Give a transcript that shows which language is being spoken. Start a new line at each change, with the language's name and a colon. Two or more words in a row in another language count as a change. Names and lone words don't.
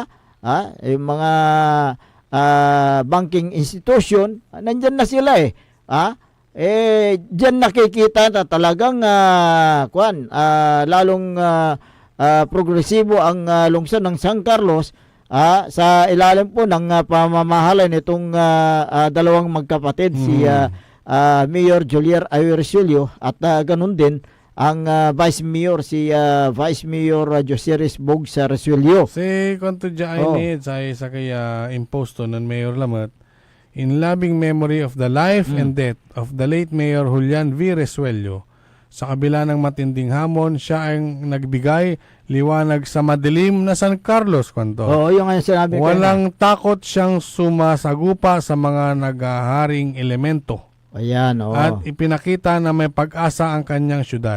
Filipino: Yung mga
English: banking institution
Filipino: nandyan na sila diyan nakikita na talagang lalong progresibo ang lungsod ng San Carlos sa ilalim po ng pamamahala nitong dalawang magkapatid, si Mayor Jolier Ayoy Resuello at ganun din ang Vice Mayor, si Vice Mayor Jose Resbog sa Resuello. Si konto dyan sa kaya imposto ng Mayor Lamat,
English: in loving memory of the life and death of the late Mayor Julian V.
Filipino: Resuello, sa kabila ng matinding hamon, siya ang nagbigay liwanag sa madilim na San Carlos, kanto. Oo, yung sinabi ko. Walang takot siyang sumasagupa sa mga naghaharing elemento. Ayan, At ipinakita na may pag-asa ang kanyang syudad.